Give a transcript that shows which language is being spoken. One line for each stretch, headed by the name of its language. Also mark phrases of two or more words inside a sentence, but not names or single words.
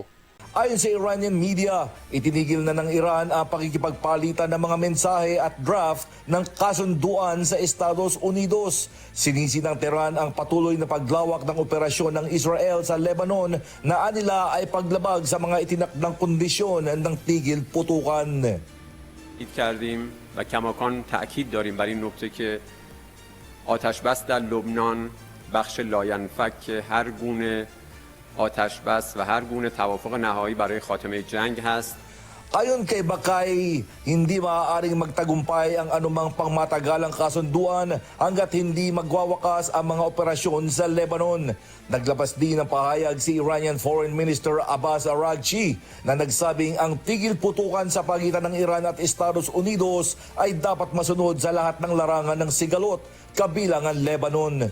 Filipino: Ayon sa
English: Iranian media,
Filipino: itinigil na ng Iran ang pakikipagpalitan ng mga mensahe at draft ng kasunduan sa Estados Unidos. Sinisi ng Tehran ang patuloy na paglawak ng operasyon ng Israel sa Lebanon na anila ay paglabag sa mga itinakdang kondisyon ng tigil putukan.
Persian: تأکید کردیم و کماکان تأکید داریم بر این نکته که آتش بس در لبنان بخش لاینفک هر گونه آتش بس و هر گونه توافق نهایی برای خاتمه جنگ هست.
Filipino: Ayon kay Bakay, hindi maaaring magtagumpay ang anumang pangmatagalang kasunduan hanggat hindi magwawakas ang mga operasyon sa Lebanon. Naglabas din ng pahayag si
English: Iranian Foreign Minister
Filipino: Abbas Araghchi na nagsabing ang tigil putukan sa pagitan ng Iran at Estados Unidos ay dapat masunod sa lahat ng larangan ng sigalot, kabilang ang Lebanon.